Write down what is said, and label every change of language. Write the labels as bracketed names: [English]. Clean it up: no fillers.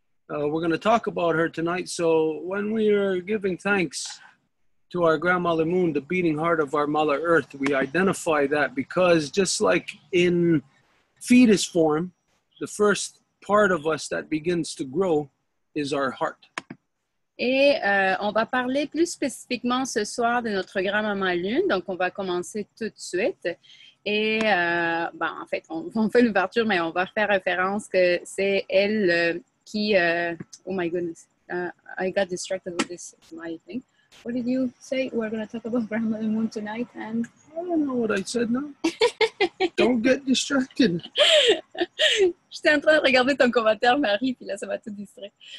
[English] We're going to talk about her tonight. So when we are giving thanks to our grandmother Moon, the beating heart of our Mother Earth, we identify that because just like in fetus form, the first part of us that begins to grow is our heart. [French] Et on va parler plus spécifiquement ce soir de notre grand-maman Lune. Donc, on va commencer tout de suite. Et en fait, on fait l'ouverture, mais on va faire référence que c'est elle qui... [English] oh my goodness. I got distracted with this, I think. What did you say? We're going to talk about Grandmother Moon tonight, and I don't know what I said now. Don't get distracted. [French] J'étais en train de regarder ton commentaire, Marie, puis là, ça m'a tout distrait.